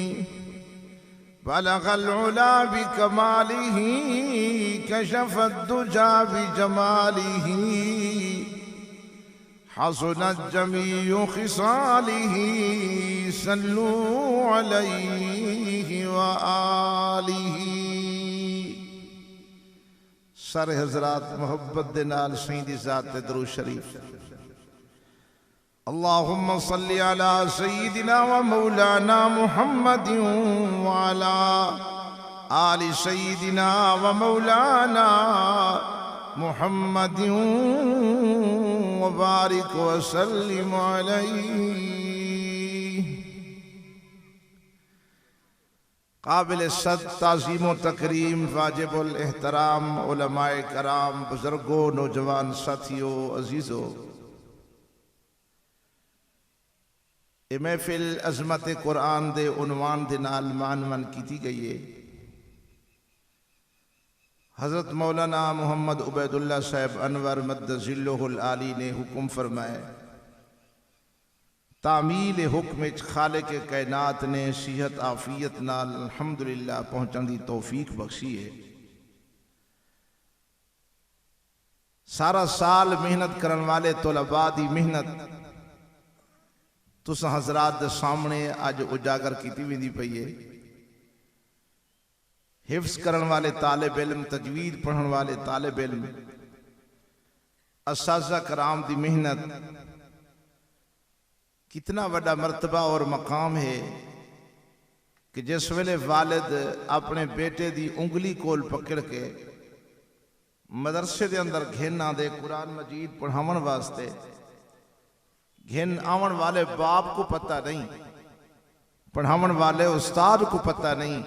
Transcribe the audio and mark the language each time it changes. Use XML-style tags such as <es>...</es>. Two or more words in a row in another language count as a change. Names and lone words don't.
<ar>بلغ العلا بكماله كشف الدجى بجماله حسنت جميع خصاله صلوا عليه وآله.</ar> <skr>سارے حضرات محبت دے نال سیدی ذات تے درود شریف.</skr> <ar>اللهم صل على سيدنا ومولانا محمد وعلى آل سيدنا ومولانا محمد وبارك وسلم عليه.</ar> <skr>قابل صد تعظیم و تکریم واجب الاحترام علماء کرام بزرگوں نوجوان ساتھیوں عزیزوں، یہ محفل عظمت قرآن دے عنوان دے نال معنون کیتی گئی ہے. حضرت مولانا محمد عبید اللہ صاحب انور</skr> <ar>مد ظلہ العالی</ar> <skr>نے حکم فرمائے، تعمیل حکم خالق کائنات نے صحت عافیت نال الحمدللہ پہنچن دی توفیق بخشی ہے. سارا سال محنت کرن والے طلباء دی محنت تساں حضرات دے سامنے اج اجاگر کیتی ویندی پئی ہے. حفظ کرن والے طالب علم، تجوید پڑھن والے طالب علم، اساتذہ کرام دی محنت</skr> <ur>کتنا بڑا مرتبہ اور مقام ہے کہ</ur> <skr>جس ویلے والد اپنے بیٹے دی انگلی کول پکڑ کے مدرسے دے اندر گھن دے قرآن مجید پڑھاون واسطے، گھن آون والے باپ کو پتہ نہیں، پڑھاون والے استاد کو پتہ نہیں.</skr>